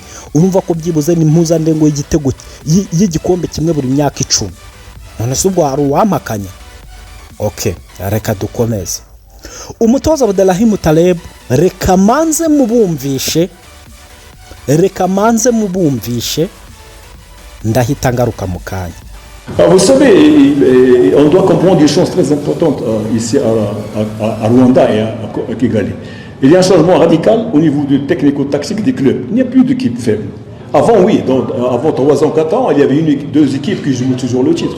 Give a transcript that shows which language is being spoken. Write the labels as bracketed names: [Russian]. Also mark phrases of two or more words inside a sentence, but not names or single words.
[Kinyarwanda] Urumva ko byibuze ni mpuzandengo y'igitego y'igikombe kimwe buri myaka 10. None se ubwo hari uwampakanya? Okay, reka dukomeze. Umutoza Abdelrahim Taleb reka manze mubumvishe ndahita ngaruka mu kanya. [French] Vous savez, on doit comprendre des choses très importantes ici à Rwanda et à Kigali. Il y a un changement radical au niveau du technico-tactique des clubs. Il n'y a plus d'équipes faibles. Avant, oui, donc, avant 3 ans, 4 ans, il y avait 2 équipes qui jouaient toujours le titre.